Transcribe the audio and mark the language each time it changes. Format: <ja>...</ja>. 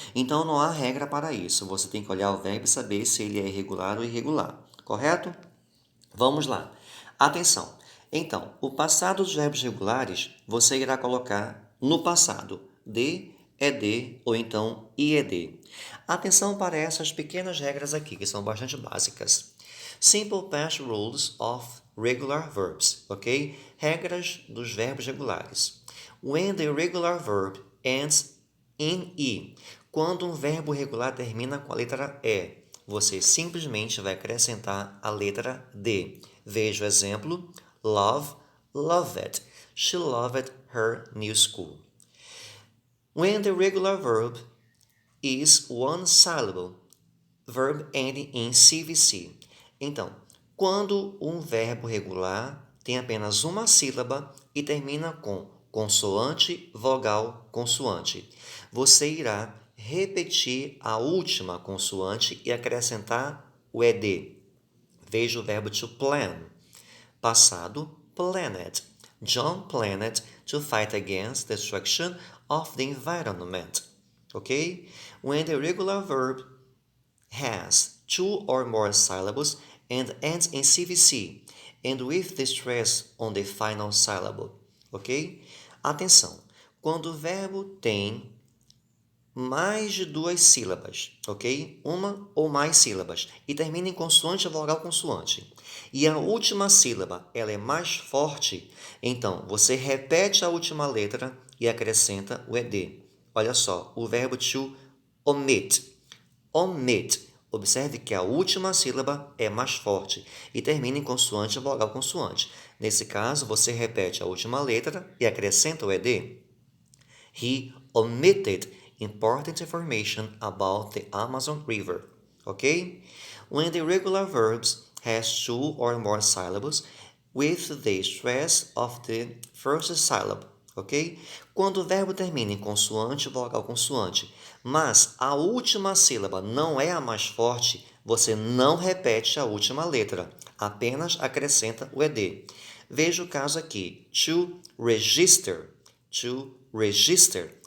<pt>Então não há regra para isso. Você tem que olhar o verbo e saber se ele é irregular ou irregular. Correto? Vamos lá. Atenção. Então, o passado dos verbos regulares você irá colocar no passado. De, ed ou então ied. Atenção para essas pequenas regras aqui, que são bastante básicas.</pt> <en>Simple past rules of regular verbs, ok?</en> <pt>Regras dos verbos regulares.</pt> <en>When the regular verb ends in E.</en> <pt>Quando um verbo regular termina com a letra E, você simplesmente vai acrescentar a letra D. Veja o exemplo: love, loved.</pt> <en>She loved her new school. When the regular verb is one syllable, verb ending in CVC.</en> <pt>Então, quando um verbo regular tem apenas uma sílaba e termina com consoante, vogal, consoante, você irá repetir a última consoante e acrescentar o ed. Veja o verbo to plan. Passado, planned.</pt> <en>John planned to fight against the destruction of the environment. Okay? When the regular verb has two or more syllables and ends in CVC and with the stress on the final syllable.</en> <pt>Ok? Atenção! Quando o verbo tem mais de duas sílabas, ok? Uma ou mais sílabas e termina em consoante, vogal, consoante. E a última sílaba ela é mais forte, então você repete a última letra e acrescenta o ed. Olha só, o verbo to omit. Omit. Observe que a última sílaba é mais forte e termina em consoante, vogal, consoante. Nesse caso, você repete a última letra e acrescenta o ed.</pt> <en>He omitted important information about the Amazon River. Ok? When the regular verbs has two or more syllables with the stress of the first syllable. Ok?</en> <pt>Quando o verbo termina em consoante, vogal, consoante, mas a última sílaba não é a mais forte, você não repete a última letra, apenas acrescenta o ed. Veja o caso aqui: to register. To register.</pt>